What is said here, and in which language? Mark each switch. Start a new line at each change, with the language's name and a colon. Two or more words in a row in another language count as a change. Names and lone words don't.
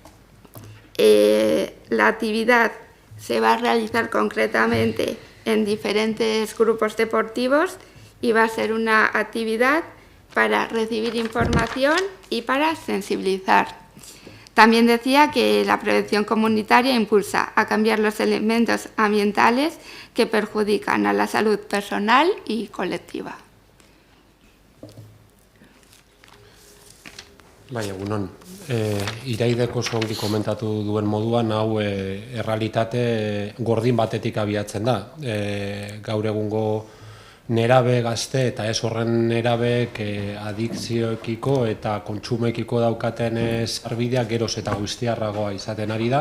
Spanish: La actividad se va a realizar concretamente en diferentes grupos deportivos y va a ser una actividad para recibir información y para sensibilizar. También decía que la prevención comunitaria impulsa a cambiar los elementos ambientales que perjudican a la salud personal y colectiva.
Basque: Bai, egunon. Iraideko oso ongi komentatu duen moduan, hau errealitate gordin batetik abiatzen da. Gaur egungo nerabe gazte eta ez horren nerabek adikzioekiko eta kontsumoekiko daukaten sarbidea geroz eta guztiarragoa izaten ari da.